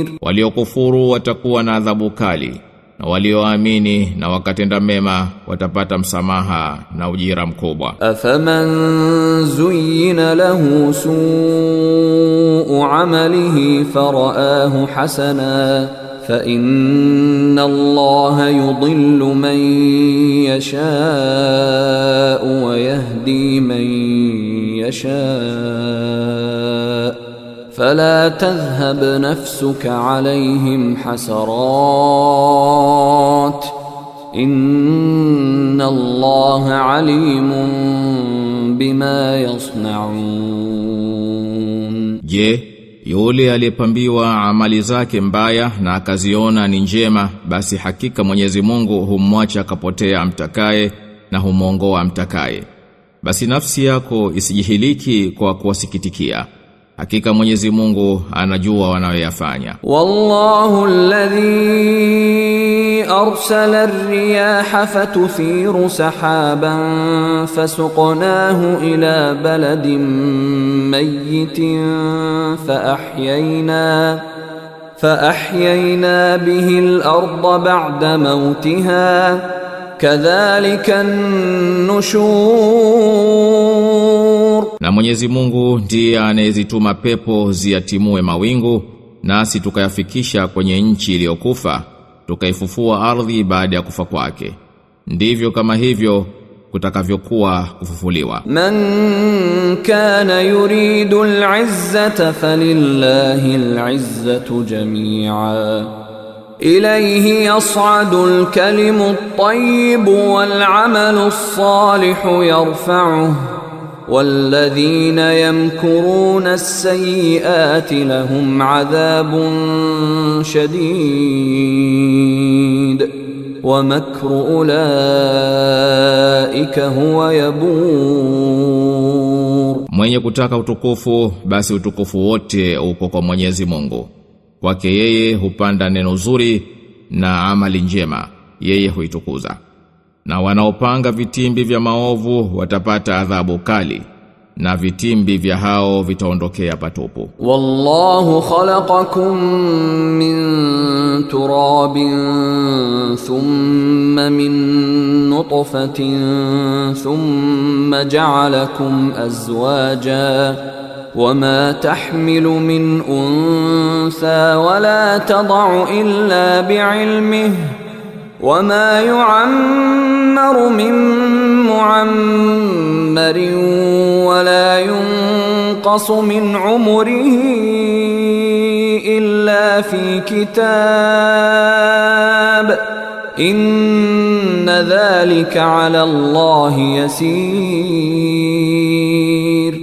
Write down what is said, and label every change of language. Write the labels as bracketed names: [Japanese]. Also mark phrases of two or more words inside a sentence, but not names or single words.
[Swahili] Waliokufuru watakuwa na adhabu kali, na walioamini na wakatenda mema watapata msamaha na ujira mkubwa. [Arabic] أفمن زين له سوء عمله فرآه حسنا فإن الله يضل من يشاء ويهدي من يشاء' فلا تذهب نفسك عليهم حسرات إن الله عليم بما يصنعون. [Swahili] Je, yule aliyepambiwa amali zake mbaya na akaziona ni njema, basi hakika Mwenyezi Mungu humwacha akapotea amtakaye na humwongoa amtakaye. Basi nafsi yako isijihiliki kwa kuwasikitikia. Hakika Mwenyezi Mungu anajua wanayoyafanya. [Arabic] والله الذي أرسل الرياح فتثير سحابا فسقناه إلى بلد ميت فأحيينا به الأرض بعد موتها كذلك النشور. [Swahili] Na Mwenyezi Mungu ndiye anayezituma pepo ziatimue mawingu, nasi tukayafikisha kwenye nchi iliyokufa, tukaifufua ardhi baada ya kufa kwake. Ndivyo kama hivyo kutakavyokuwa kufufuliwa. [Arabic] من كان يريد العزة فلله العزة جميعا إليه يصعد الكلم الطيب والعمل الصالح يرفعه والذين يمكرون السيئات لهم عذاب شديد ومكر أولئك هو يبور. [Swahili] Mwenye kutaka utukufu, basi utukufu wote uko kwa Mwenyezi Mungu. Kwake yeye hupanda neno zuri na amali njema, yeye huitukuza. Na wanaopanga vitimbi vya maovu watapata adhabu kali, na vitimbi vya hao vitaondokea patupu. [Arabic] والله خلقكم من تراب ثم من نطفة ثم جعلكم أزواجا وما تحمل من أنثى ولا تضع إلا بعلمه وما يعمر من معمر ولا ينقص من عمره إلا في كتاب إن ذلك على الله يسير.